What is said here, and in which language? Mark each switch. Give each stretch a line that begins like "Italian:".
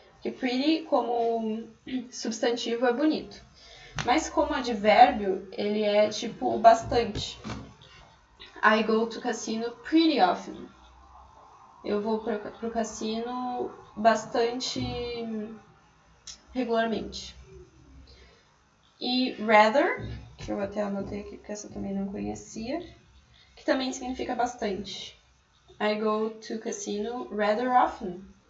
Portuguese: Porque pretty como substantivo é bonito. Mas como advérbio, ele é tipo bastante.
English: I go to casino pretty often.
Portuguese: Eu vou pro cassino bastante regularmente. E rather, que eu até anotei aqui porque essa eu também não conhecia, que também significa bastante.
English: I go to casino rather often.